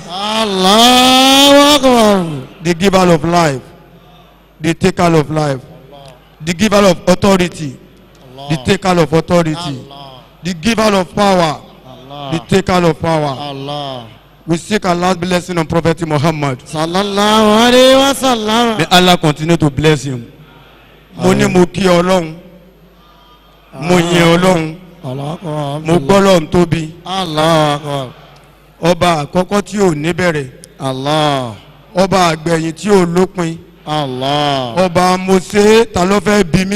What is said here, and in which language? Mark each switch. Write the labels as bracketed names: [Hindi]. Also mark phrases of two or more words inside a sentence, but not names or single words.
[Arabic] Allahu Akbar. [English] the giver of life, the taker of life, the giver of authority, the taker of authority, the giver of power, the taker of power. [Arabic] Allah. [English] We seek Allah's blessing on Prophet Muhammad. [Arabic] Sallallahu alayhi wa sallam. [English] May Allah continue to bless him. [Yoruba] Mo ní mo kí Ọlọ́run, mo yin Ọlọ́run, [Arabic] Allahu Akbar. [Yoruba] mo gbọ́ Ọlọ́run tóbi. [Arabic] Allahu Akbar. [Yoruba] Ọba àkọ́kọ́ tí ò ní bẹ̀rẹ̀, [Arabic] Allah. [Yoruba] ọba àgbẹ̀yìn tí ò lópin, [Arabic] Allah. [Yoruba] ọba mose ta ló fẹ́ bí mi.